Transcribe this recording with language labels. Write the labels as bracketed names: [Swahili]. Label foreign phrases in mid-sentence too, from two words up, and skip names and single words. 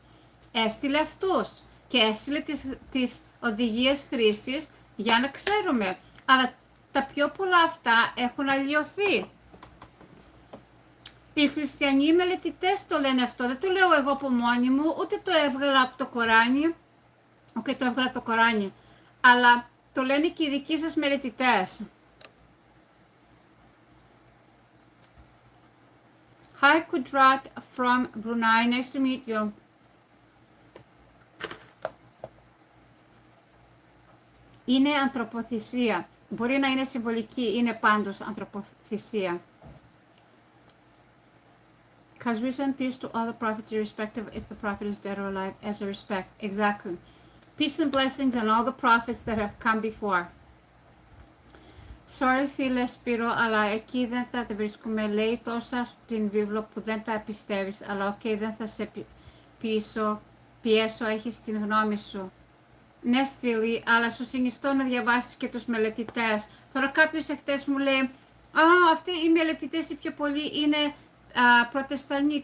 [Greek] Έστειλε αυτούς και έστειλε τις οδηγίες χρήσης για να ξέρουμε, αλλά τα πιο πολλά αυτά έχουν αλλοιωθεί. Οι χριστιανοί μελετητές το λένε αυτό, δεν το λέω εγώ από μόνη μου, ούτε το έβγαλα από το Κοράνι, το έβγαλα από το Κοράνι, αλλά το λένε και οι δικοί σας μελετητές. [English] Hi Kudrat from Brunei, nice to meet you. [Greek] Είναι ανθρωποθυσία. Μπορεί να είναι συμβολική, είναι πάντως ανθρωποθυσία. [English] Cause reason peace to all the prophets irrespective if the prophet is dead or alive as a respect. Exactly. Peace and blessings on all the prophets that have come before. [Greek] Sorry φίλε Σπύρο, αλλά εκεί δεν τα βρίσκουμε. Λέει τόσα στην βίβλο που δεν τα πιστεύεις, αλλά δεν θα σε πιέσω, έχεις την γνώμη σου. Ναι Στήλη, αλλά σου συνιστώ να διαβάσεις και τους μελετητές. Τώρα κάποιος εχθές μου λέει, αυτοί οι μελετητές οι πιο πολλοί είναι προτεστανοί.